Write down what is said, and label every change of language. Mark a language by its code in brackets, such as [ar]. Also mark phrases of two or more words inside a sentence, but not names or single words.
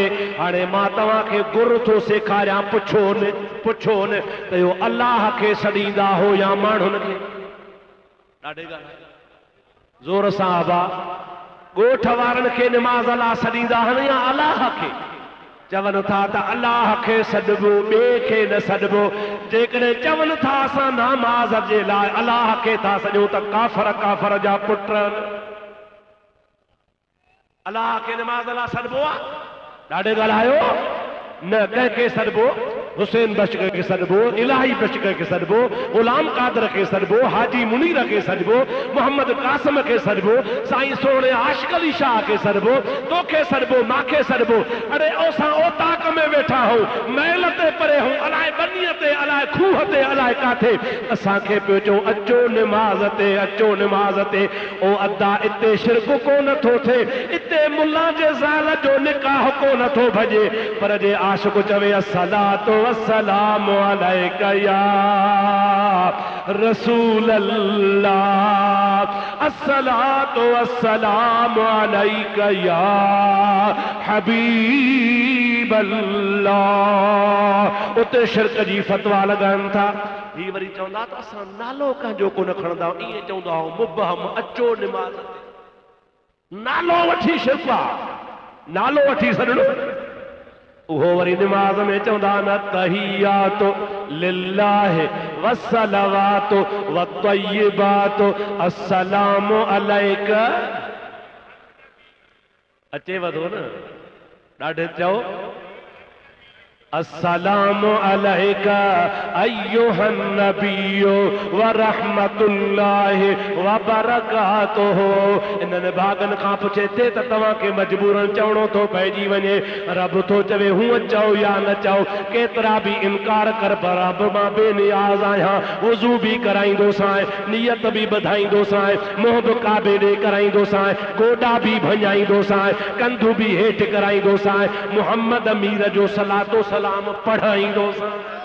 [sd] हाणे मां तव्हांखे गुर थो सेखारियां पुछो न त इहो अल्लाह खे सॾींदा हो या माण्हुनि खे ॾाढे ॻाल्हि ज़ोर सां आबा ॻोठ वारनि खे निमाज़ अलाह सॾींदा आहिनि या अलाह खे चवनि था त अलाह खे सॾिबो ॿिए खे न सॾिबो। जेकॾहिं चवनि था असां नमाज़ जे लाइ अलाह खे था सॼो त काफ़र जा पुट अलाह खे निमाज़ लाइ सॾिबो आहे ॾाढे ॻाल्हायो न कंहिंखे सॾिबो हुसैन बशकर के सॾिबो इलाही बशकर के सॾिबो गुलाम कादर के सॾिबो हाजी मुनीर के सॾिबो मोहम्मद कासिम के सॾिबो साईं सोणे आशिक़ अली शाह के सॾिबो तोखे सॾिबो मांखे सॾिबो। अरे असां ओताक में वेठा हूं महल ते परे हूं अलाए बनीअ ते अलाए खूह ते अलाए काथे असांखे पियो चओ अचो निमाज़ ते अचो निमाज़ ते। ओ अदा इते शिरक कोन थो थिए इते मुल्ला जे ज़ाल जो निकाह कोन थो भॼे पर जे आशिक़ चवे [ar] الصلاة والسلام عليك يا رسول الله الصلاة والسلام عليك يا حبيب الله. [sd] उते शिरक जी फतवा लगाइनि था ही वरी चवंदा त असां नालो कंहिंजो कोन खणंदा ईअं चवंदा आहियूं मुबहम अचो निमाज़ ते नालो वठी शिरक आहे नालो वठी सॾणो उहो वरी निमाज़ में चवंदा न [ar] التحيات لله والصلوات والطيبات السلام عليك [sd] अचे वधो न ॾाढे चओ [ar] السلام عليك أيها النبي ورحمة الله وبركاته. [sd] इन्हनि भागनि खां पुछे थे त तव्हांखे मजबूरन चवणो थो पइजी वञे रब थो चवे हूअं चओ या न चओ केतिरा बि इनकार कर पर रब मां बेनियाज़ आहियां वुज़ू बि कराईंदोसांइ नियत बि ॿधाईंदोसांइ मुंहुं बि काबे ॾे कराईंदोसांइ गोॾा बि भञाईंदोसांइ कंधू बि हेठि कराईंदोसांइ मुहम्मद मीर जो सलातो सलाम पढ़ाईंदोसांइ।